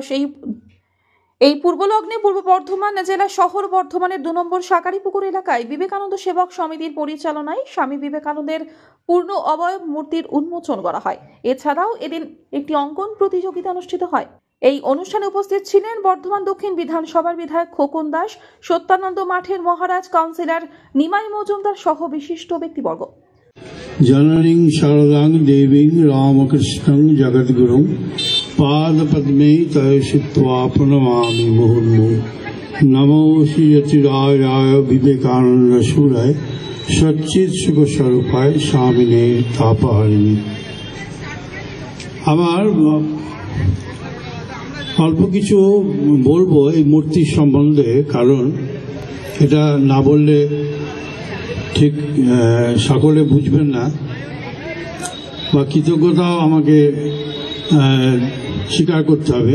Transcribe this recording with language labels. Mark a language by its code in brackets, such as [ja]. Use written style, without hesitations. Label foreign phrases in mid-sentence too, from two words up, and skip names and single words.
[bn] এই পূর্বলগ্নে পূর্ব বর্ধমান জেলা শহর বর্ধমানের 2 নম্বর সাকারিপুকুর এলাকায় বিবেকানন্দ সেবক সমিতির পরিচালনায় স্বামী বিবেকানন্দের পূর্ণ অবয়ব মূর্তির উন্মোচন করা হয়। এছাড়াও এদিন একটি অঙ্কন প্রতিযোগিতা অনুষ্ঠিত হয়। এই অনুষ্ঠানে উপস্থিত ছিলেন বর্ধমান দক্ষিণ বিধানসভার বিধায়ক খোকন দাস, সত্যানন্দ মাঠের মহারাজ, কাউন্সিলর নিমাই মজুমদার সহ বিশিষ্ট ব্যক্তিবর্গ। [sa] जननीं शारदां देवीं रामकृष्णं जगद्गुरुं पादपद्मे तयसित्वा प्रणमामि मुहुर्मुहुः। नमो श्रीयतिराजाय विवेकानंद सूराय सच्चित सुख स्वरूपाय स्वामिने तापहारिणी। [bn] আমার অল্প কিছু বলবো এই মূর্তির সম্বন্ধে, কারণ এটা না বললে ঠিক সকলে বুঝবেন না, বা কৃতজ্ঞতাও আমাকে স্বীকার করতে হবে।